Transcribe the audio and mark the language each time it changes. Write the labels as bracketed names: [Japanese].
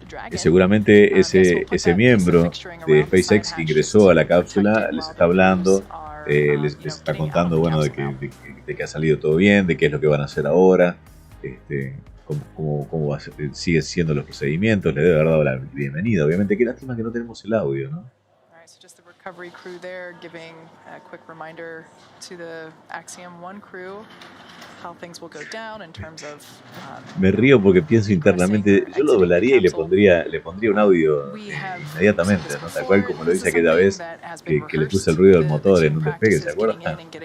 [Spanish] Y seguramente ese miembro de SpaceX que ingresó a la cápsula les está hablando, les está contando, bueno, de que ha salido todo bien, de qué es lo que van a hacer ahora, cómo siguen siendo los procedimientos. Le debe haber dado la bienvenida. Obviamente, qué lástima que no tenemos el audio, ¿no? [English] Recovery crew there giving a quick reminder to the AXIOM1 crew how things will go down in terms of [Spanish] me río porque pienso internamente, yo lo doblaría y le pondría un audio inmediatamente, ¿no? Tal cual como lo hice aquella vez que le puse el ruido del motor en un despegue, ¿se acuerdan?